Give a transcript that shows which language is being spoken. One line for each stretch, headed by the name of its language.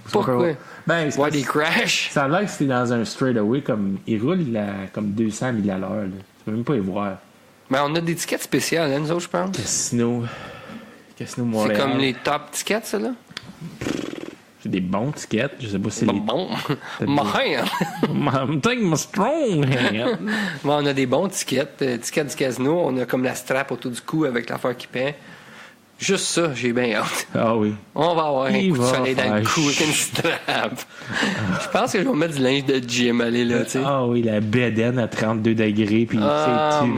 French: Pourquoi? Ben, ouais, des crashs. Ça a l'air que c'était dans un straightaway, comme ils roulent comme 200 000 à l'heure. Tu peux même pas y voir. Mais on a des tickets spéciales, hein, nous autres, je pense. Casino Montréal. C'est comme les top tickets, ça, là? C'est des bons tickets. Je sais pas si c'est les...
English: Bon. My hand. I'm taking my strong hand.
French: On a des bons tickets. Tickets du casino. On a comme la strap autour du cou avec l'affaire qui peint. Juste ça, j'ai bien hâte. Ah oui. On va avoir un coup de soleil dans le cou avec une strap. Je pense que je vais mettre du linge de gym, aller là, tu sais. Ah oui, la bedaine à 32 degrés, puis c'est humide.